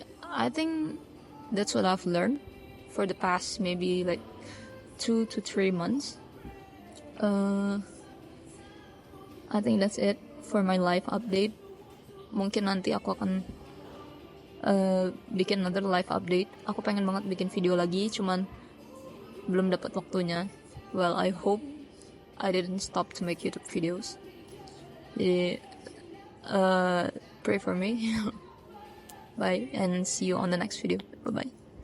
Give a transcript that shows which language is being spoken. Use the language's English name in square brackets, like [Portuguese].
[English] I think that's what I've learned for the past maybe like 2 to 3 months. I think that's it for my life update. [Indonesian] Mungkin nanti aku akan bikin [English] another live update. [Indonesian] Aku pengen banget bikin video lagi, cuman belum dapat waktunya. [English] Well, I hope I didn't stop to make YouTube videos. Jadi pray for me. Bye and see you on the next video. Bye bye.